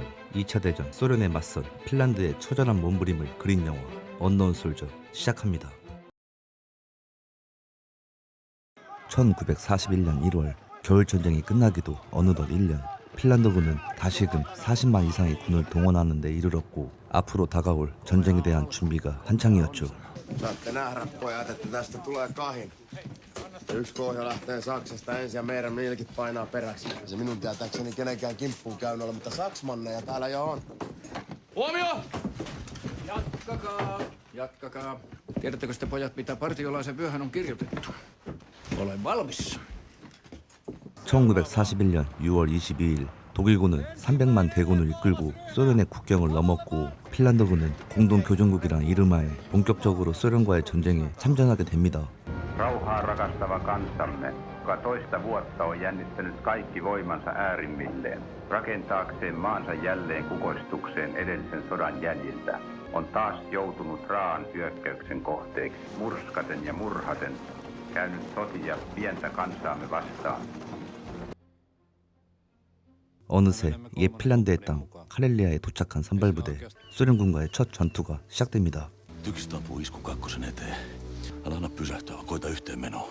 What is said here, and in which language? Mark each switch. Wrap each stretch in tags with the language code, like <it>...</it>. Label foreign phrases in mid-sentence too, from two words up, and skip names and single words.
<ko>2차 대전 소련에 맞선 핀란드의 처절한 몸부림을 그린 영화 언노운 솔저 시작합니다. 1941년 1월 겨울전쟁이 끝나기도 어느덧 1년. 핀란드군은 다시금 40만 이상의 군을 동원하는 데 이르렀고, 앞으로 다가올 전쟁에 대한 준비가 한창이었죠.</ko> <fi>Saatte nähdä, pojat, että tästä tulee kahin. Yksi kohja lähtee Saksasta ensin ja meidän milkit painaa peräksi. Se minun tietääkseni kenenkään kimppuun käynyt ole, mutta saksmanneja täällä jo on. Huomio! Jatkakaa. Tiedättekö te pojat, mitä partiolaisen vyöhän on kirjoitettu? Olen valmis.</fi> <ko>1941년 6월 22일 독일군은 300만 대군을 이끌고 소련의 국경을 넘었고, 핀란드군은 공동교정국이란 이름하에 본격적으로 소련과의 전쟁에 참전하게 됩니다.</ko> <fi>Rauhaa rakastava kansamme, joka toista vuotta on jännittänyt kaikki voimansa äärimmilleen, rakentaakseen maansa jälleen kukoistukseen edellisen sodan jäljiltä, on taas joutunut raaan hyökkäyksen kohteeksi, murskaten ja murhaten, käynyt sotia pientä kansaamme vastaan.</fi> <ko>어느새 옛 핀란드의 땅 카렐리아에 도착한 선발부대. 소련군과의 첫 전투가 시작됩니다.</ko> <fi>Tykistä ampuu isku kakkosen eteen. Älä anna pysähtyä, koita yhteenmenoa.</fi>